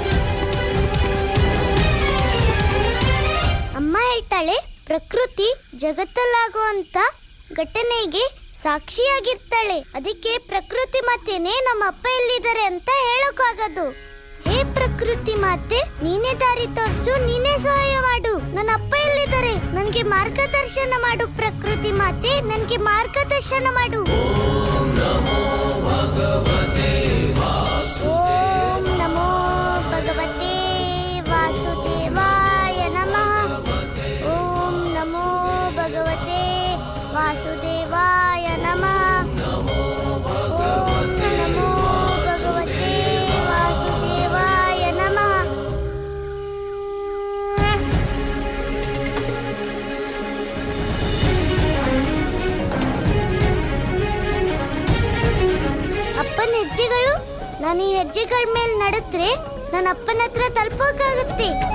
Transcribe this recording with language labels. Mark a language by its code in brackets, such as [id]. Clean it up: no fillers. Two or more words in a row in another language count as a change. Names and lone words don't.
[kn] ಅಮ್ಮ ಹೇಳ್ತಾಳೆ, ಪ್ರಕೃತಿ ಜಗತ್ತಲ್ಲಾಗುವಂತ ಘಟನೆಗೆ ಸಾಕ್ಷಿಯಾಗಿರ್ತಾಳೆ. ಅದಕ್ಕೆ ಪ್ರಕೃತಿ ಮಾತೇನೆ ನಮ್ಮ ಅಪ್ಪ ಎಲ್ಲಿದ್ದಾರೆ ಅಂತ ಹೇಳೋಕ್ಕಾಗದು. ಹೇ ಪ್ರಕೃತಿ ಮಾತೆ, ನೀನೇ ದಾರಿ ತೋರಿಸು, ನೀನೇ ಸಹಾಯ ಮಾಡು. ನನ್ನ ಅಪ್ಪ ಎಲ್ಲಿದ್ದಾರೆ? ನನ್ಗೆ ಮಾರ್ಗದರ್ಶನ ಮಾಡು ಪ್ರಕೃತಿ ಮಾತೆ, ನನ್ಗೆ ಮಾರ್ಗದರ್ಶನ ಮಾಡು. [sa] ಓಂ ನಮೋ ಭಗವತೆ ವಾಸುದೇವಾಯ ನಮಃ. ಓಂ ನಮೋ ಭಗವತೆ ವಾಸುದೇವಾಯ ನಮಃ. ಓಂ ನಮೋ ಭಗವತೆ ವಾಸುದೇವಾಯ ನಮಃ. [kn] ಅಪ್ಪನ ಹೆಜ್ಜೆಗಳು, ನಾನು ಈ ಹೆಜ್ಜೆಗಳ ಮೇಲೆ ನಡೆದ್ರೆ ನನ್ನ ಅಪ್ಪನ ಹತ್ರ ತಲುಪೋಕ್ಕಾಗುತ್ತೆ.